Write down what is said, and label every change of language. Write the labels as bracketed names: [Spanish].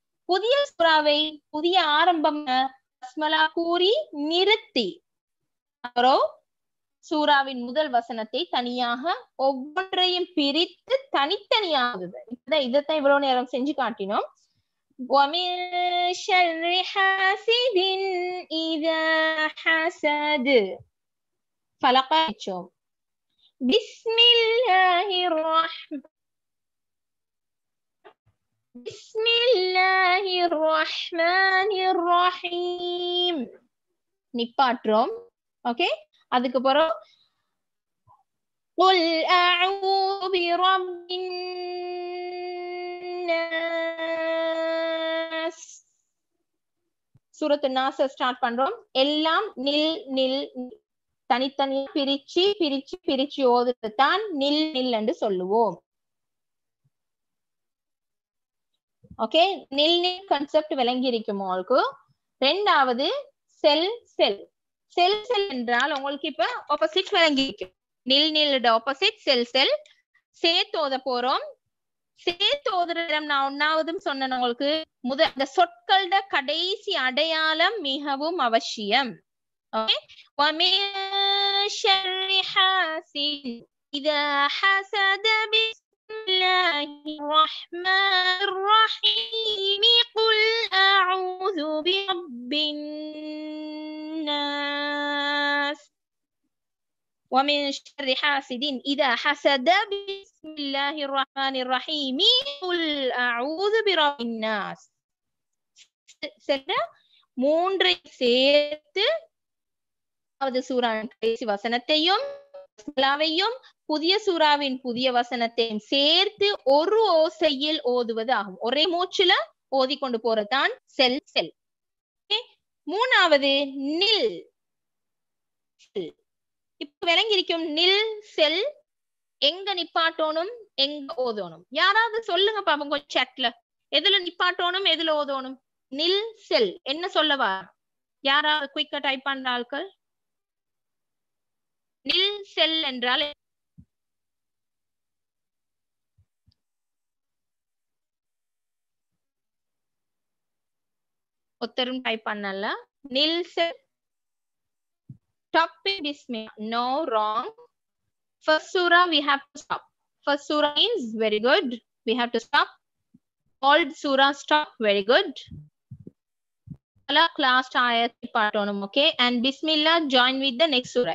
[Tamil] புதிய சூறாவை புதிய ஆரம்பம் பஸ்மலா கூறி நிறுத்தி அப்புறம் சூறாவின் முதல் வசனத்தை தனியாக ஒவ்வொன்றையும் பிரித்து தனித்தனியாகுது. இதைத்தான் இவ்வளவு நேரம் செஞ்சு காட்டினோம். [Arabic] وَمِن شَرِّ حَاسِدٍ إِذَا حَسَدَ فَلَقَ بسم الله الرحمن الرحيم [Tamil] நிப்பாட்டுறோம். ஓகே, அதுக்கு அப்புறம் [Arabic] قُلْ أَعُوذُ بِرَبِّ النَّاسِ [Tamil] சூரத்து நாஸ ஸ்டார்ட் பண்றோம். எல்லாம் நில் நில் தனித்தனியா பிரிச்சு பிரிச்சு பிரிச்சு ஓதுறது தான் நில் நில் என்று சொல்லுவோம். ஓகே, நில் நில் கான்செப்ட் விளங்கி இருக்கும் உங்களுக்கு. ரெண்டாவது செல் செல். செல் செல் என்றால் உங்களுக்கு இப்ப ஆப்போசிட் விளங்கி இருக்கும். நில் நில் ஆப்போசிட் செல் செல். சேர்த்து ஓத போறோம். சேர்த்து ஓதுற நான் ஒன்னாவதும் சொன்னேன் உங்களுக்கு. இந்த சொற்களோட கடைசி அடையாளம் மிகவும் அவசியம். [Arabic] ஓகே, وَمِن شَرِّ حَاسِدٍ إِذَا حَسَدَ بسم الله الرحمن الرحيم قُلْ أَعُوذُ بِرَبِّ النَّاسِ وَمِن شَرِّ حَاسِدٍ إِذَا حَسَدَ بسم الله الرحمن الرحيم قُلْ أَعُوذُ بِرَبِّ النَّاسِ [Tamil] மூன்றை சேர்த்து சூறாவின் கடைசி வசனத்தையும் புதிய சூறாவின் புதிய வசனத்தையும் சேர்த்து ஒரு ஓசையில் ஓதுவது ஆகும். ஒரே மூச்சுல ஓதி கொண்டு போறதுதான் செல் செல். மூணாவது நில். இப்ப விளங்கி இருக்கும். நில் செல் எங்க நிப்பாட்டோனும் எங்க ஓதணும். யாராவது சொல்லுங்க பாப்போம் கொஞ்சம் சாட்ல. எதுல நிப்பாட்டோனும் எதுல ஓதணும்? நில் செல் என்ன சொல்லவா? யாராவது குயிக்கா டைப் பண்ற ஆட்கள். நில் செல் என்றால் ஒத்தரும் டைப் பண்ணல. [English] நில் செல் stop bismillah. No, wrong. First surah we have to stop. First surah means very good. We have to stop. Old surah stop. Very good. Last ayat [Tamil] partonum. [English] Okay, and bismillah join with the next surah.